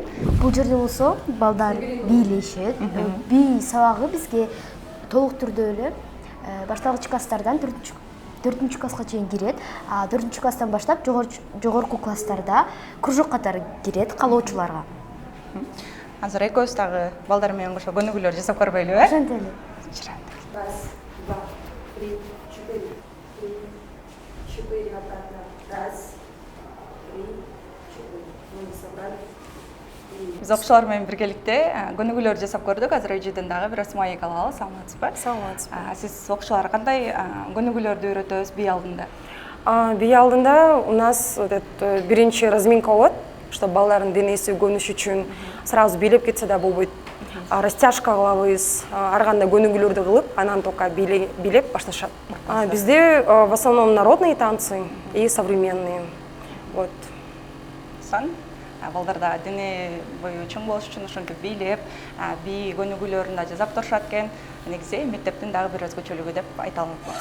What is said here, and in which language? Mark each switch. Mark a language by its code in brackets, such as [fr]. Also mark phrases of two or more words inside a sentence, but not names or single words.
[ky] Бул жерде болсо балдар бийлешет. Би сабагы бизге толук түрдө эле башталгыч класстардан 4-чү класска чейин кирет. 4-чү класстан баштап жогорку класстарда кружок катары кирет каалоочуларга. Азыр экөөбүз дагы балдар менен кошо көнүгүүлөр жасап көрбөйлүбү? Ошентели. [ru] Раз, два, три, четыре. Четыре обратно. Раз, три, четыре. Мы собрали. [ky] Биз окуучулар менен биргеликте көнүгүүлөр жасап көрдүк. Азыр эжеден дагы бир аз маек алалы. Саламатсызбы? Саламатсызбы. Сиз окуучуларга кандай көнүгүүлөрдү үйрөтөбүз бий алдында? Бий алдында [ru] у нас [ky] биринчи разминка болот, чтобы балдардын денеси көнүш үчүн сразу бийлеп кетсе да болбойт. Растяжка кылабыз, ар кандай көнүгүүлөрдү кылып, анан только бийлеп башташат. [ru] Бизде в основном народные танцы и современные. Вот. [ky] Балдарда дене бою чоң болуш үчүн ошентип бийлеп, бий көнүгүүлөрүн да жасап турушат экен. Негизи мектептин дагы бир өзгөчөлүгү деп айта алам.